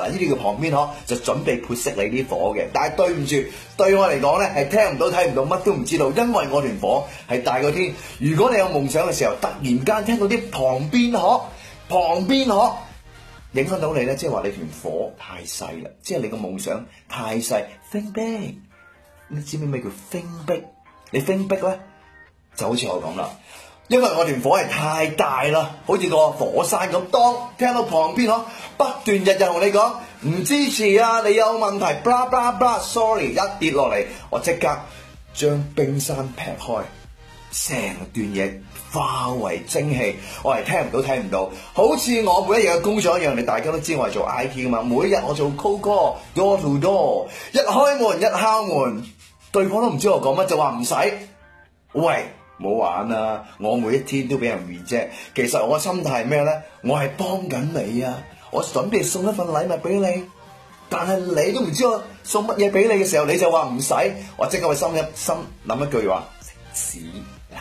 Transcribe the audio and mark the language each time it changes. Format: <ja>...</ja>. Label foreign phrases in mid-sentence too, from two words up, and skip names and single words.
<yue>嗱，呢啲叫旁邊學，就準備潑熄你啲火嘅。但係對唔住，對我嚟講咧係聽唔到睇唔到，乜都唔知道，因為我團火係大過天。如果你有夢想嘅時候，突然間聽到啲旁邊學影響到你咧，即係話你團火太細啦，即係你個夢想太細。</yue> <en>Think big，</en> <yue>你知唔知咩叫</yue> <en>think big？</en> <yue>你</yue> <en>think big</en> <yue>咧，就好似我咁啦，因為我團火係太大啦，好似個火山咁。當聽到旁邊學不斷日日同你講唔支持啊，你有問題 ，</yue> <en>blah blah blah，</en> <yue>sorry，一跌落嚟，我即刻將冰山劈開，成段嘢化為蒸汽，我係聽唔到睇唔到，好似我每一日嘅工作一樣。你大家都知我係做 IT 噶嘛，每日我做</yue> <en>cold call door to door，</en> <yue>一開門一敲門，對方都唔知我講乜，就話唔使。喂，冇玩啊！我每一天都俾人 reject， 其實我嘅心態係咩咧？我係幫緊你啊！我準備送一份禮物俾你，但係你都唔知我送乜嘢俾你嘅時候，你就話唔使，我即刻會心諗一句話：食屎啦！</yue>